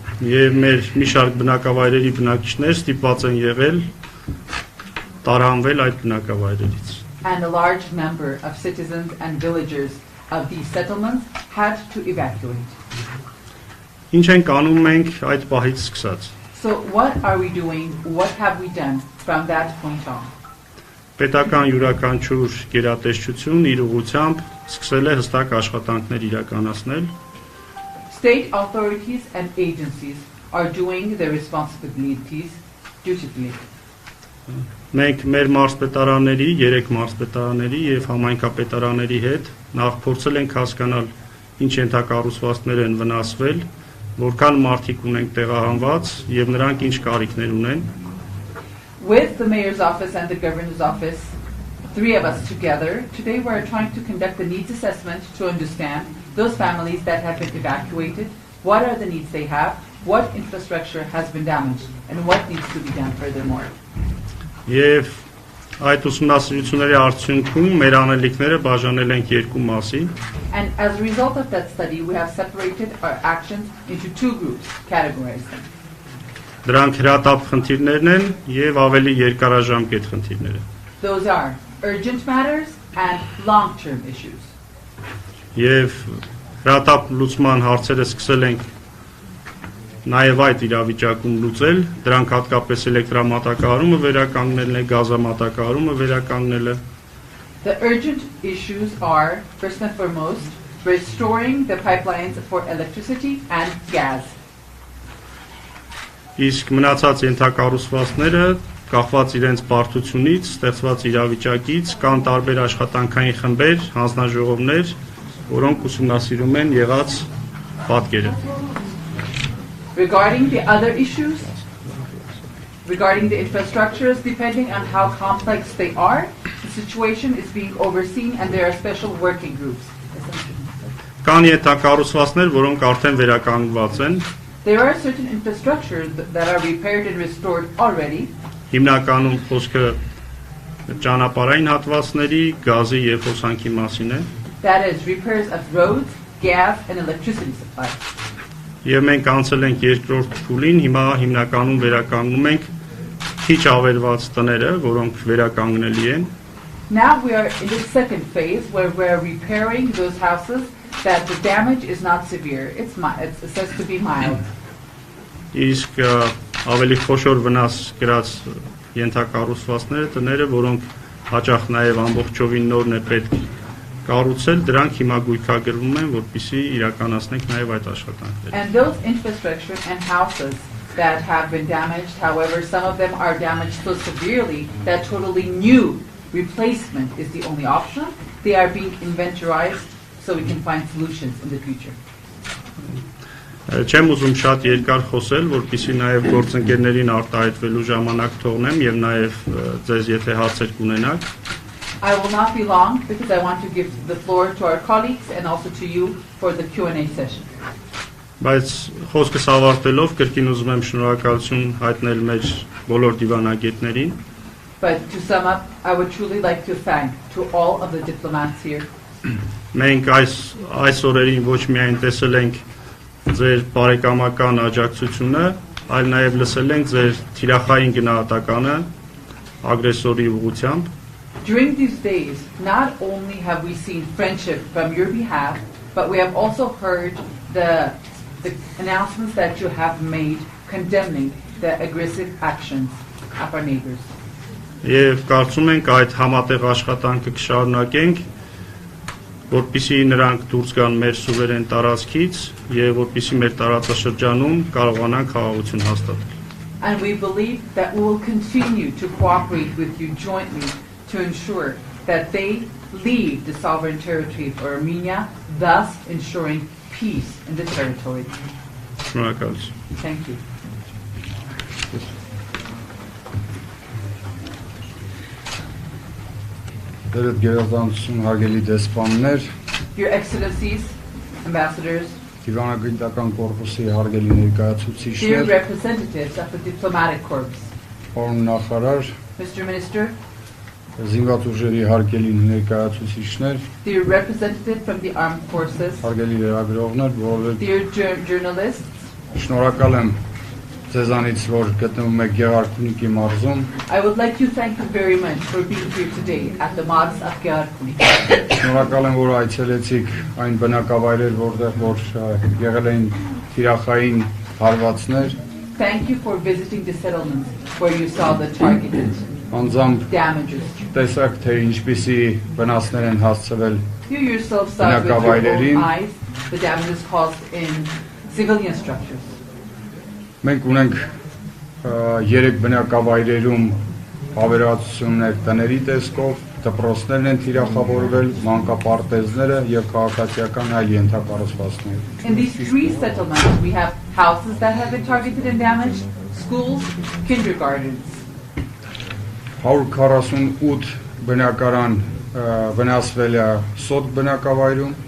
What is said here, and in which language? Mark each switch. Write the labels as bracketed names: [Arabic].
[Armenian] Եվ մեր մի շարք բնակավայրերի բնակիչներ ստիպված են եղել տարանվել այդ բնակավայրերից։ [English] And a large number of citizens and villagers of these settlements had to evacuate. [Armenian] Ինչ ենք անում մենք այդ պահից սկսած։ [English] So what are we doing? What have we done from that point on? [Armenian] Պետական յուրաքանչյուր գերատեսչություն իր ուղղությամբ սկսել է հստակ աշխատանքներ իրականացնել։ [English] State authorities and agencies are doing their responsibilities dutifully. [Armenian] Մենք մեր մարզպետարանների, 3 մարզպետարանների եւ համայնքապետարանների հետ նախ փորձել ենք հասկանալ ինչ ենթակառուցվածքներ են վնասվել, որքան մարդիկ ունենք տեղահանված եւ նրանք ինչ կարիքներ ունեն։ [English] With the mayor's office and the governor's office, 3 of us together, today we are trying to conduct a needs assessment to understand those families that have been evacuated, what are the needs they have, what infrastructure has been damaged, and what needs to be done furthermore. [Armenian] Եվ Այդ ուսումնասիրությունների արդյունքում մեր անելիքները բաժանել ենք երկու մասի։ [English] And as a result of that study, we have separated our actions into two groups, categorized them. [Armenian] Դրանք հրատապ խնդիրներն են եւ ավելի երկարաժամկետ խնդիրները։ [English] Those are urgent matters and long-term issues. [Armenian] Եվ հրատապ լուծման հարցերը սկսել ենք նաև այդ իրավիճակում լուծել, դրանք հատկապես էլեկտրամատակարարումը վերականգնելն է, գազամատակարարումը վերականգնելը։ [English] The urgent issues are, first and foremost, restoring the pipelines for electricity and gas. [Armenian] Իսկ մնացած ենթակառուցվածքները կախված իրենց բարդությունից, ստեղծված իրավիճակից, կան տարբեր աշխատանքային խմբեր, հանձնաժողովներ, որոնք ուսումնասիրում են եղած պատկերը։ [English] Regarding the other issues, regarding the infrastructures, depending on how complex they are, the situation is being overseen and there are special working groups. [Armenian] Կան ենթակառուցվածքներ, որոնք արդեն վերականգնված են։ [English] There are certain infrastructures that are repaired and restored already. [Armenian] Հիմնականում խոսքը ճանապարհային հատվածների, գազի եւ հոսանքի մասին է։ [English] That is repairs of roads, gas and electricity supply. [Armenian] Եվ մենք անցել ենք երկրորդ փուլին, հիմա հիմնականում վերականգնում ենք քիչ ավերված տները, որոնք վերականգնելի են։ [English] Now we are in the second phase where we are repairing those houses that the damage is not severe. It's says to be mild. [Armenian] Իսկ ավելի խոշոր վնաս գրած ենթակառուցվածքները, տները, որոնք հաճախ նաև ամբողջովին նորն է պետք կառուցել, դրանք հիմա գույքագրվում են, որպեսզի իրականացնենք նաև այդ աշխատանքները։ [English] And those infrastructure and houses that have been damaged, however, some of them are damaged so severely that totally new replacement is the only option. They are being inventorized so we can find solutions in the future. [Armenian] Չեմ ուզում շատ երկար խոսել, որպեսզի նաև գործընկերներին արտահայտվելու ժամանակ թողնեմ եւ նաև ձեզ եթե հարցեր կունենաք։ [English] I will not be long because I want to give the floor to our colleagues and also to you for the Q&A session. [Armenian] Բայց խոսքս ավարտելով կրկին ուզում եմ շնորհակալություն հայտնել մեր բոլոր դիվանագետներին։ [English] But to sum up, I would truly like to thank to all of the diplomats here. [Armenian] Մենք այս օրերին ոչ միայն տեսել ենք ձեր բարեկամական աջակցությունը, այլ նաև լսել ենք ձեր թիրախային գնահատականը ագրեսորի ուղղությամբ։ [English] During these days, not only have we seen friendship from your behalf, but we have also heard the announcements that you have made condemning the aggressive actions of our neighbors. [Armenian] Եվ կարծում ենք այդ համատեղ աշխատանքը կշարունակենք, որպեսզի նրանք դուրս գան մեր սուվերեն տարածքից եւ որպեսզի մեր տարածաշրջանում կարողանան խաղաղություն հաստատել։ [English] And we believe that we will continue to cooperate with you jointly to ensure that they leave the sovereign territory of Armenia, thus ensuring peace in the territory. [Armenian] Շնորհակալություն։ [English] Thank you. [Armenian] Դերդ գերազանցություն հարգելի դեսպաններ, [English] Your Excellencies, Ambassadors, [Armenian] Դիվանագիտական կորպուսի հարգելի [English] dear [Armenian] ներկայացուցիչներ, [English] representatives of the diplomatic corps, [Armenian] պարոն նախարար, [English] Mr. Minister, [Armenian] զինված ուժերի հարգելի ներկայացուցիչներ, [English] dear representative from the armed forces, [Armenian] հարգելի լրագրողներ, բոլորը [English] dear journalists, [Armenian] շնորհակալ եմ ձեզանից, որ գտնվում եք Գեղարքունիքի մարզում։ [English] I would like to thank you very much for being here today at the Mars of Georguni. [Armenian] Շնորհակալ եմ, որ այցելեցիք այն բնակավայրեր, որտեղ որ եղել էին թիրախային հարվածներ։ [English] Thank you for visiting the settlements where you saw the targeted [Armenian] Անձամբ [English] damages. [Armenian] տեսակ, թե ինչպիսի վնասներ են հասցվել [English] You yourself saw with your own eyes the damages caused in civilian structures. [Armenian] Մենք ունենք 3 բնակավայրերում ավերածություններ տների տեսքով, դպրոցներն են թիրախավորվել, մանկապարտեզները եւ քաղաքացիական այլ ենթակառուցվածքներ։ [English] In these 3 settlements, we have houses that have been targeted and damaged, schools, kindergartens. [Armenian] 148 բնակարան վնասվել է Սոտ բնակավայրում,